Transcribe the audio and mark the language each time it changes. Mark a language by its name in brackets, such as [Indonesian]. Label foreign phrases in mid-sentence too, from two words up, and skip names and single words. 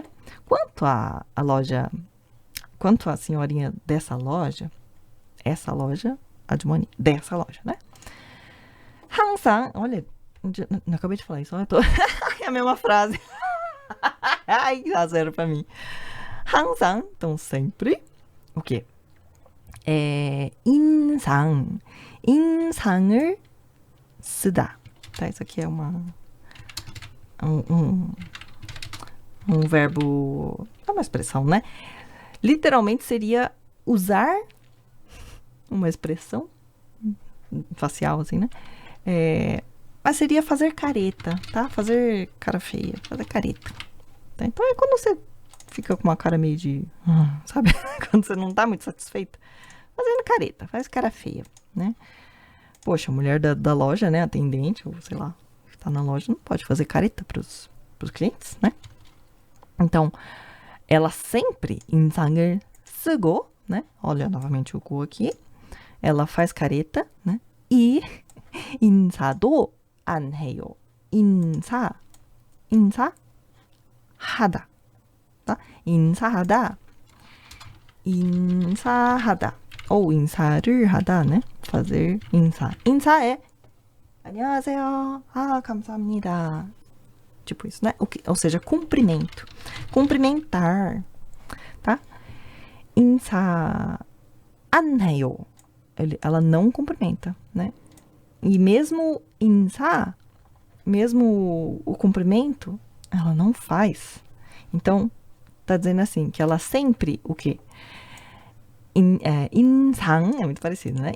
[Portuguese] Quanto a loja, quanto a senhorinha dessa loja, essa loja, aju머니, dessa loja, né? 항상, olha, não acabei de falar isso, olha, é a mesma frase. Ai, dá zero pra mim. 항상, então sempre, o quê? [Korean] 인상을 쓰다. [Portuguese] Tá, isso aqui é um verbo, é uma expressão, né? Literalmente seria usar uma expressão facial, assim, né? Mas seria fazer careta, tá? Fazer cara feia, fazer careta. Tá? Então é quando você fica com uma cara meio de... sabe? Quando você não tá muito satisfeito. Fazendo careta, faz cara feia, né? Poxa, a mulher da loja, né? Atendente, ou sei lá, que tá na loja, não pode fazer careta pros clientes, né? Então, ela sempre [Korean] 인상을 쓰고, [Portuguese] né? Olha novamente o 고 aqui. Ela faz careta, né? [Korean] E 인사도 안 해요. 인사하다. tá? 인사하다. ou 인사를 하다, [Portuguese] né? fazer 인사. [Korean] 인사 é 안녕하세요. 감사합니다. [Portuguese] Tipo isso, né? Ou seja, cumprimento. Cumprimentar, tá? [Korean] 인사 안 해요. [Portuguese] Ela não cumprimenta, né? E mesmo 인사, mesmo o cumprimento, ela não faz. Então, tá dizendo assim, que ela sempre, o quê? 인상, é muito parecido, né?